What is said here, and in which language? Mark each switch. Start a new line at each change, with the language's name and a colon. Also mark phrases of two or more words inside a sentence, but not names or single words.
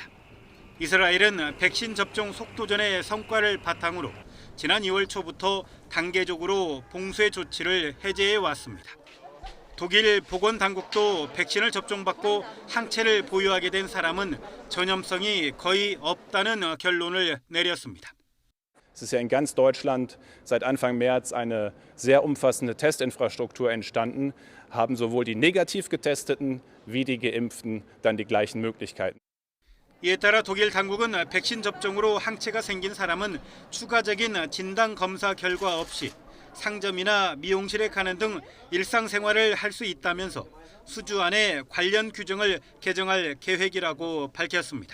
Korean: 이스라엘은 백신 접종 속도전의 성과를 바탕으로 지난 2월 초부터 단계적으로 봉쇄 조치를 해제해 왔습니다. 독일 보건당국도 백신을 접종받고 항체를 보유하게 된 사람은 전염성이 거의 없다는 결론을 내렸습니다.
German: Es ist ja in ganz Deutschland seit Anfang März eine sehr umfassende Testinfrastruktur entstanden, haben sowohl die negativ getesteten wie die geimpften dann die gleichen Möglichkeiten.
Korean: 이에 따라 독일 당국은 백신 접종으로 항체가 생긴 사람은 추가적인 진단 검사 결과 없이 상점이나 미용실에 가는 등 일상생활을 할 수 있다면서 수주 안에 관련 규정을 개정할 계획이라고 밝혔습니다.